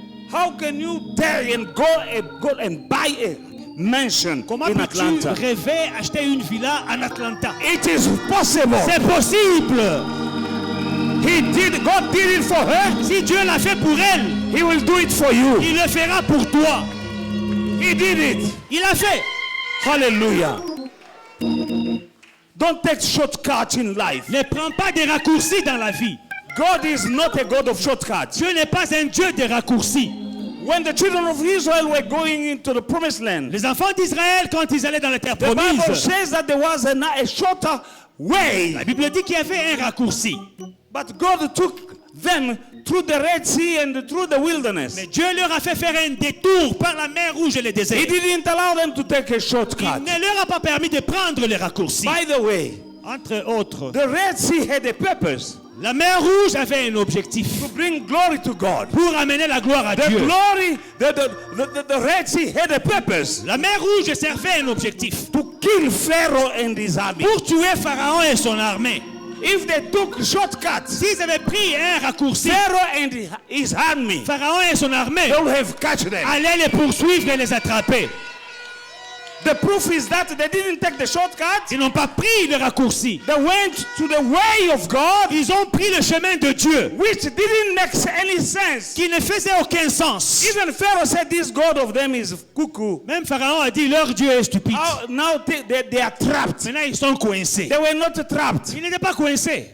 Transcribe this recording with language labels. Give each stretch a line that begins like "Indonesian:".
English: How can you tell and go and buy a mansion
French: Comment
English: in
French: peux-tu
English: Atlanta?
French: rêver acheter une villa en Atlanta?
English: It is possible.
French: C'est possible.
English: God did it for her.
French: Si Dieu l'a fait pour elle,
English: He will do it for you.
French: il le fera pour toi.
English: He did it.
French: Il l'a fait.
English: Hallelujah. Don't take shortcuts in life.
French: Ne prends pas des raccourcis dans la vie.
English: God is not a God of shortcuts.
French: Dieu n'est pas un Dieu de raccourcis.
English: When the children of Israel were going into the promised land,
French: Les enfants d'Israël, quand ils allaient dans la terre
English: the Bible promise, says that there was a shorter way.
French: la Bible dit qu'il y avait un raccourci.
English: But God took them through the Red Sea and through the wilderness.
French: Mais Dieu leur a fait faire un détour par la mer Rouge et le désert.
English: He didn't allow them to take a
French: Il
English: shortcut.
French: ne leur a pas permis de prendre les raccourcis.
English: By the way,
French: Entre autres,
English: the Red Sea had a purpose
French: la mer Rouge avait un objectif
English: to bring glory to God.
French: pour amener la gloire à
English: The
French: Dieu.
English: glory, the Red Sea had a purpose
French: La mer Rouge servait un objectif
English: to kill Pharaoh and his army.
French: pour tuer Pharaon et son armée.
English: If they took shortcuts,
French: S'ils avaient pris un raccourci,
English: Pharaoh and his army,
French: Pharaon et son armée
English: they would have catch them.
French: allaient les poursuivre et les attraper.
English: The proof is that they didn't take the shortcut.
French: Ils n'ont pas pris le raccourci.
English: They went to the way of God,
French: Ils ont pris le chemin de Dieu
English: which didn't make any sense.
French: qui ne faisait aucun sens.
English: Even Pharaoh said, this God of them is cuckoo.
French: Même Pharaon a dit leur Dieu est stupide.
English: Now they are trapped.
French: Maintenant ils sont coincés.
English: They were not trapped.
French: Ils n'étaient pas coincés.